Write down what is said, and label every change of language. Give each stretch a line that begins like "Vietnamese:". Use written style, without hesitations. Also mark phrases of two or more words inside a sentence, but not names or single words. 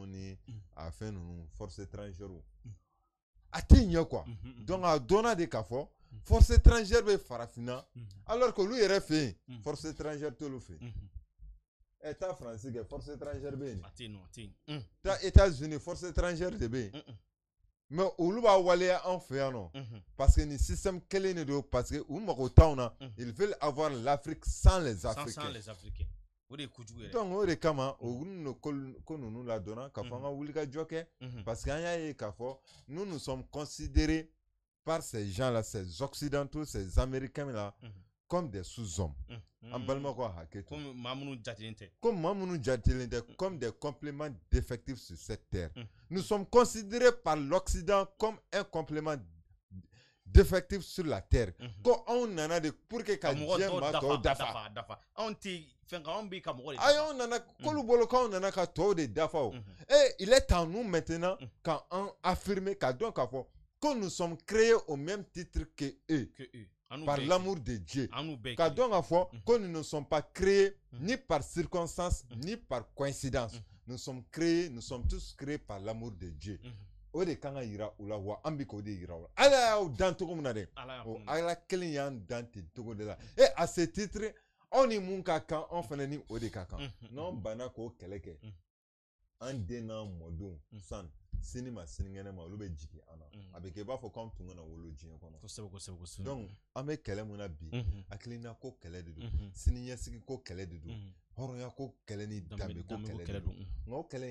Bambara: ni a fɛn ninnu
French: force étrangère
Bambara: a tɛ ɲɛ quoi donc a dɔnna de k'a fɔ
French: force étrangère
Bambara: bɛ farafinna
French: alors que
Bambara: olu yɛrɛ fɛ yen
French: force étrangère
Bambara: t'olu fɛ yen taa faransi kɛ
French: force étrangère
Bambara: bɛ yen taa États-Unis
French: force étrangère
Bambara: de bɛ yen mais olu b'a waleya anw fɛ yan nɔ
French: parce que
Bambara: nin système kelen de don
French: parce que
Bambara: u mago t'anw na
French: ils veulent avoir l'Afrique sans les Africains
Bambara: donc o de kama o ko ninnu ladɔnna k'a fɔ an ka wuli ka jɔ kɛ
French: parce que
Bambara: an y'a ye k'a fɔ
French: nous sommes considérés par ces gens là ces occidentaux ces américains là comme des sous-hommes
Bambara: an balima ko hakɛ to comme maa minnu jatelen
French: tɛ comme des compléments d'effectifs sur cette terre nous sommes considérés par l'Occident comme un complément d'effectifs sur la terre
Bambara: ko anw nana de
French: pour que
Bambara: ka diɲɛ maa tɔw dafa anw tɛ fɛn kan anw bɛ ka mɔgɔ de dafa anw nana k'olu bolo k'anw nana ka tɔw de dafa o
French: il est à nous maintenant
Bambara: k'an affirmer k'a dɔn k'a fɔ
French: que nous sommes créés au même titre que eux par l'amour de Dieu
Bambara: k'a dɔn k'a fɔ
French: que nous ne sommes pas créés ni par circonstance ni par coïncidence nous sommes tous créés par l'amour de Dieu
Bambara: o de kan ka yira u la wa an bɛ k'o de yira u la ala y'aw dan cogo min na dɛ o ala kelen y'an dan ten cogo de la
French: à ce titre
Bambara: aw ni mun ka kan anw fana ni o de ka kan n'anw banna k'o kɛlɛ kɛ an den n'an mɔdenw san sini ma sinikɛnɛ ma olu bɛ jigin an na a bɛ kɛ i b'a fɔ k'anw tun kana wolo diɲɛ kɔnɔ donc an bɛ kɛlɛ mun na bi hakilina ko kɛlɛ de don siniɲɛsigi ko kɛlɛ de don hɔrɔnya ko kɛlɛ ni danbe ko kɛlɛ de don nka o kɛlɛ